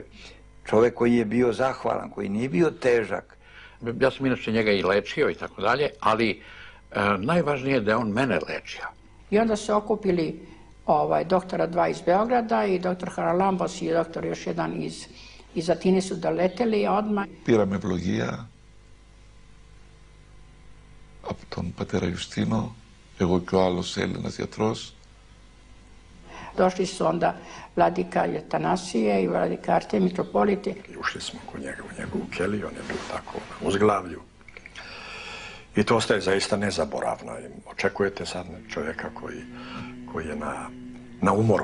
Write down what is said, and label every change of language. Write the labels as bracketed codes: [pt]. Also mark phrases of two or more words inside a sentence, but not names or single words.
[sr] Čovjek koji je bio zahvalan, koji nije bio težak. Ja sam inače njega i lečio i tako dalje, ali najvažnije je da je on mene lečio. I onda se okupili doktora 2 iz Beograda i doktor Haralambos i doktor još jedan iz Atine su doleteli odmah. [el] Πήραμε ευλογία από τον πατέρα Ιουστίνο, εγώ και ο άλλος Έλληνας γιατρός. [sr] Došli su onda vladika Atanasije i vladika Artije, mitropoliti. Ušli smo kod njega u njegovu keliju, on je bio tako na uzglavlju. I to ostaje zaista nezaboravno. Očekujete sad čovjeka koji je na umoru.